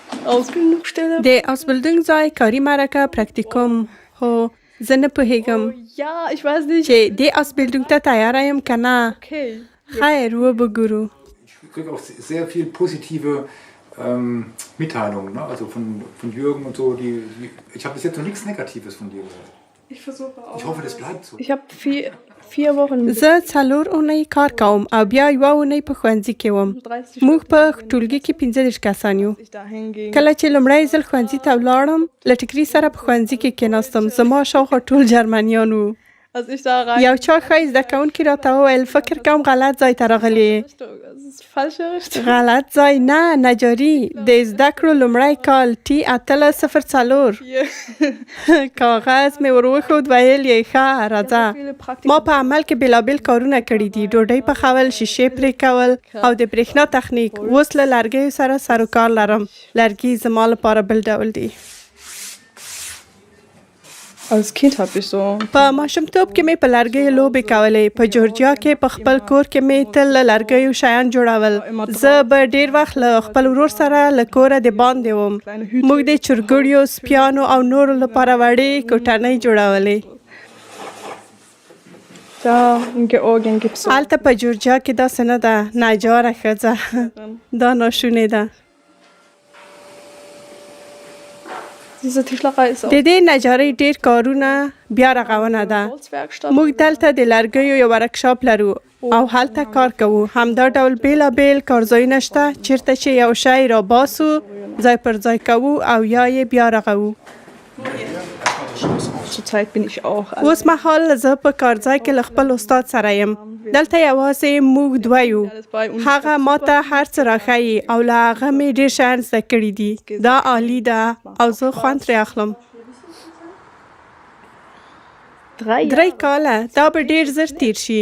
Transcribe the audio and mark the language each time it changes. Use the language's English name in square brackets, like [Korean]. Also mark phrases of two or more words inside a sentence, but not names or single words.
[German] Ausbildungsstelle. [Pashto] د اوسبیلډونګ ځای کاري مرکه پراکتیکوم هو زه نه پوهیږم [German] Ja, ich weiß nicht. [Pashto] چې د اوسبیلډونګ ته تیار یم که نه. Okay. خیر وبګورو. [German] Ich kriege auch sehr viel positive Mitteilungen, ne? Also von Jürgen und so. Ich habe bis jetzt noch nichts Negatives von dir gehört. Ich versuche auch. Ich hoffe, das bleibt so. Ich habe vier Wochen. [Pashto] زه 4 اونۍ کار کوم او بیا 1 اونۍ په ښوونځي کې وم. موږ په ټولګي کې 15 کسان یو. کله چې لومړی ځل ښوونځي ته ولاړم له ټیکري سره په ښوونځي کې کېناستم. زما شاوخوا ټول جرمنیان وو. [German] Als ich da rein. [Pashto] یو چا ښایي زده کوونکي راته وویل فکر کوم غلط ځای ته راغلې. [German] Das ist falsche Richtung. [Pashto] غلط ځای نه، نجارۍ د زده کړو لومړی کال T804 کاغذ مې ور وښود ویل یې ښه راځه. ما په عمل کې بېلابېل کارونه کړي دي. ډوډۍ پخول، شیشې پرې کول او د برېښنا تخنیک. اوس له لرګیو سره سر و کار لرم. لرګي زما لپاره بل ډول دي. [German] Als Kind habe ich so. [Pashto] په ماشومتوب کې مې په لرګیو لوبې کولې. په جورجیا کې په خپل کور کې مې تل له لرګیو شیان جوړول. زه به ډېر وخت له خپل ورور سره له کوره د باندې وم. موږ د چرګوړیو، سپیانو او نورو لپاره وړې کوټنۍ جوړولې. [German] Da in Georgien gibt es so. [Pashto] هلته په جورجیا کې داسې نه ده. نجاره ښځه دا ناشونې ده. [German] Diese Tischlerei ist auch. [Pashto] د دې نجارۍ ډېر کارونه بیا رغونه ده. موږ دلته د لرګیو یو ورکشاپ لرو او هلته کار کوو. همدا ډول بېلابېل کارځایونه شته چیرته چې یو شی را باسو، ځای پر ځای کوو او یا یې بیا رغوو. [German] Zurzeit bin ich auch. [Pashto] اوس مهال زه په کارځای کې له خپل استاد سره یم. دلته یوازې موږ دوه یو. هغه ماته هر څه راښیي او له هغه مې ډېر شیان زده کړي دي. دا عالي ده او زه خوند ترې اخلم. 3 کاله دا به ډېر زر تیر شي.